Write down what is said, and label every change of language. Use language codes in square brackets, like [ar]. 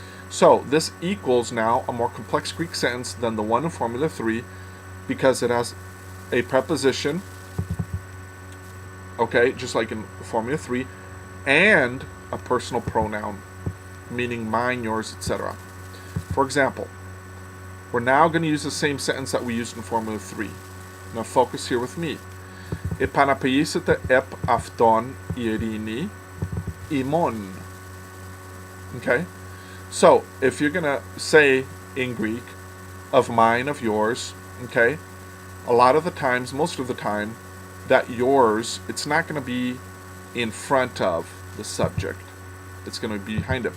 [en] So this equals now a more complex Greek sentence than the one in Formula 3 because it has a preposition, okay, just like in Formula 3, and a personal pronoun, meaning mine, yours, etc. For example, we're now going to use the same sentence that we used in Formula 3. Now focus here with me. [el] Επαναπαΐσετε επ αυτόν ειρήνη ημών. [en] Okay? So, if you're going to say in Greek, of mine, of yours, okay, a lot of the times, most of the time, that yours, it's not going to be in front of the subject. It's going to be behind it.